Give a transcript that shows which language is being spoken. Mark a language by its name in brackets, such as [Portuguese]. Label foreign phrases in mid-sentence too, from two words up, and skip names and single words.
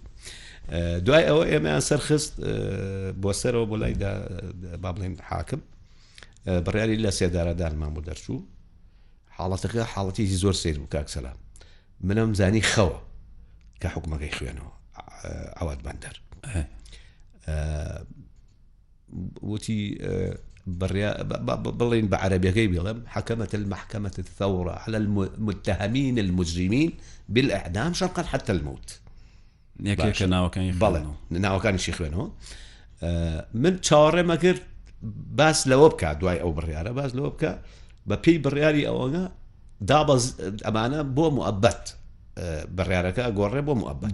[Central Kurdish] دوای ئەوە ئێمەیان سەرخست بۆ سەرەوە بۆ لای با بڵێن حاکم بڕیاری لە سێدارەدانمان بۆ دەرچوو حاڵەتەکە حاڵەتێکی زۆر سیر بوو کاک سەلام منم زانی خەوە کە حکومەکەی خوێنەوە عەواد بەندەر وتی بڵێن بە عەرەبیەکەی بڵێم [Arabic] حكمت المحكمة الثورة على المتهمين المجرمين بالإعدام شرقا حتى الموت [Central Kurdish] یەکێکە ناوەکانی بەڵێ ناوەکانیشی خوێنەوە من چاوەڕێمە کرد باس لەوە بکە دوای ئەو بڕیارە باس لەوە بکە بە پێی بڕیاری ئەوەگە دابەز ئەمانە بۆ مؤبەت بڕیارەکە گۆڕێ بۆ مؤبەت